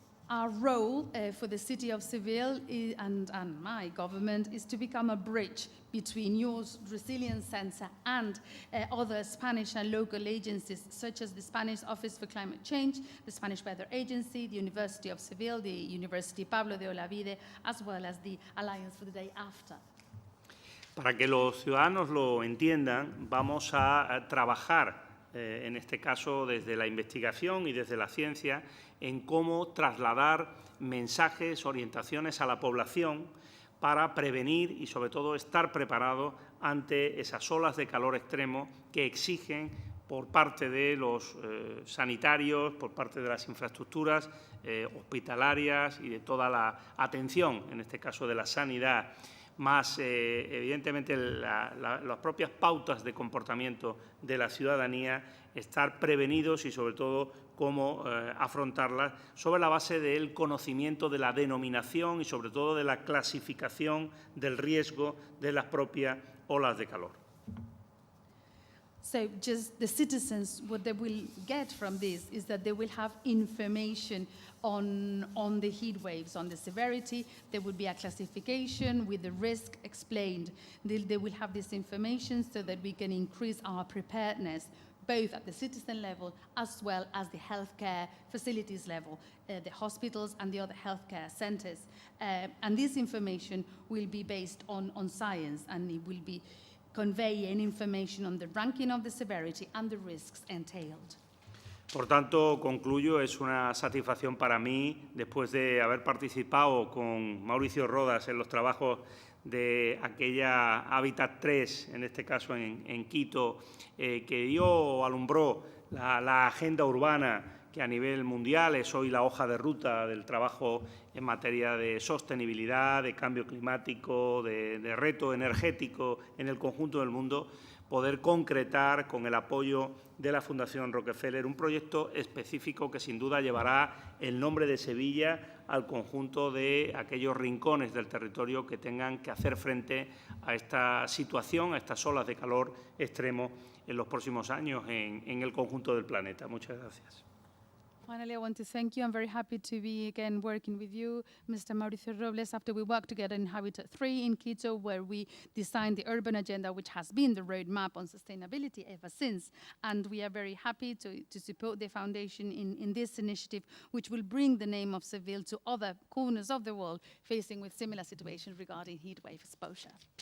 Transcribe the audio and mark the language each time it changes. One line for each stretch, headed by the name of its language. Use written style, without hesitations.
English: Our role for the city of Seville and my government is to become a bridge between your Resilience Centre and other Spanish and local agencies, such as the Spanish Office for Climate Change, the Spanish Weather Agency, the University of Seville, the University Pablo de Olavide, as well as the Alliance for the Day After.
Spanish: Para que los ciudadanos lo entiendan, vamos a trabajar, en este caso desde la investigación y desde la ciencia, en cómo trasladar mensajes, orientaciones a la población para prevenir y, sobre todo, estar preparado ante esas olas de calor extremo que exigen por parte de los sanitarios, por parte de las infraestructuras hospitalarias y de toda la atención, en este caso de la sanidad, más evidentemente las propias pautas de comportamiento de la ciudadanía, estar prevenidos y sobre todo cómo afrontarlas sobre la base del conocimiento de la denominación y sobre todo de la clasificación del riesgo de las propias olas de calor.
English: So just the citizens, what they will get from this is that they will have information on the heat waves, on the severity. There will be a classification with the risk explained. They will have this information so that we can increase our preparedness, both at the citizen level as well as the healthcare facilities level, the hospitals and the other healthcare centers. And this information will be based on science, and it will be conveying information on the ranking of the severity and the risks entailed.
Spanish: Por tanto, concluyo, es una satisfacción para mí, después de haber participado con Mauricio Rodas en los trabajos de aquella Hábitat 3, en este caso en Quito, que alumbró la agenda urbana que a nivel mundial es hoy la hoja de ruta del trabajo en materia de sostenibilidad, de cambio climático, de reto energético en el conjunto del mundo, poder concretar con el apoyo de la Fundación Rockefeller un proyecto específico que sin duda llevará el nombre de Sevilla al conjunto de aquellos rincones del territorio que tengan que hacer frente a esta situación, a estas olas de calor extremo en los próximos años en el conjunto del planeta. Muchas gracias.
English: Finally, I want to thank you. I'm very happy to be again working with you, Mr. Mauricio Robles, after we worked together in Habitat 3 in Quito, where we designed the urban agenda, which has been the roadmap on sustainability ever since. And we are very happy to support the foundation in this initiative, which will bring the name of Seville to other corners of the world facing with similar situations regarding heat wave exposure.